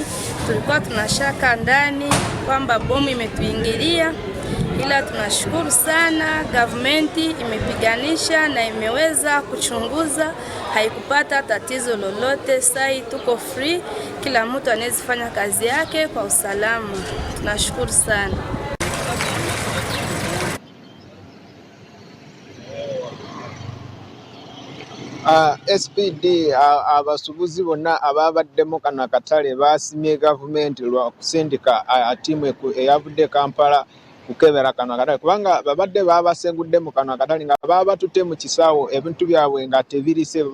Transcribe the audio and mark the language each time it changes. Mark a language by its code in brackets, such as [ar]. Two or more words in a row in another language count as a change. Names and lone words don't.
[sw] Tulikuwa tunashaka ndani kwamba bomu imetuingilia, ila tunashukuru sana government imepiganisha na imeweza kuchunguza, haikupata tatizo lolote. Sai tuko free, kila mtu anaweza fanya kazi yake kwa usalama. Tunashukuru sana. [lg] SPD abasuubuzi bonna ababaddemu kano akatale basimye gavumenti lwa kusindika tiimu eyavudde Kampala kukebera kano akatale kubanga babadde babasengudde mu kano akatale nga babatutte mu kisaawo ebintu byabwe nga tebiri safe.